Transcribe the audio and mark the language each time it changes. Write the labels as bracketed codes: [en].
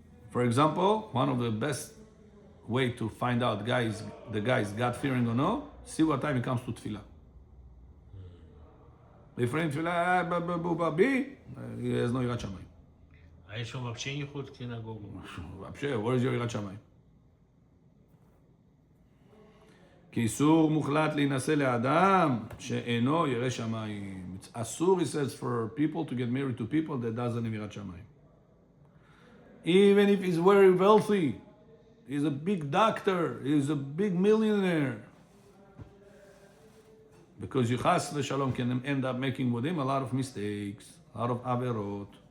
[en] For example, one of the best way to find out the guy is God-fearing or no, see what time he comes to tefillah. If in tefillah, he has no יראת שמיים. [ru] А если он вообще не ходит в синагогу? вообще, [en] where is your יראת שמיים? [he] כי איסור מוחלט להינשא לאדם שאינו ירא שמיים. [en] It's אסור, he says, for people to get married to people that doesn't have יראת שמיים. Even if he's very wealthy, he's a big doctor, he's a big millionaire. Because you chas v'shalom can end up making with him a lot of mistakes, a lot of averot.